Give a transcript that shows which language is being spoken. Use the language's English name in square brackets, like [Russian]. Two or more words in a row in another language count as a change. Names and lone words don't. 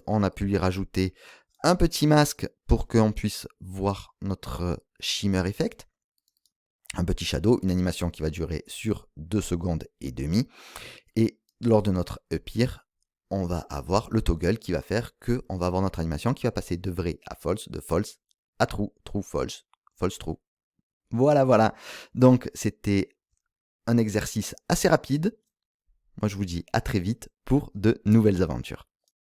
[French] On a pu lui rajouter un petit masque pour qu'on puisse voir notre [English] shimmer effect, [French] un petit shadow, une animation qui va durer sur 2 secondes et demie. Et lors de notre appear, on va avoir le toggle qui va faire qu'on va avoir notre animation qui va passer de vrai à false, de false à [English] true, true, false, false, true. [French] Voilà, voilà. Donc, c'était un exercice assez rapide. Moi, je vous dis à très vite pour de nouvelles aventures.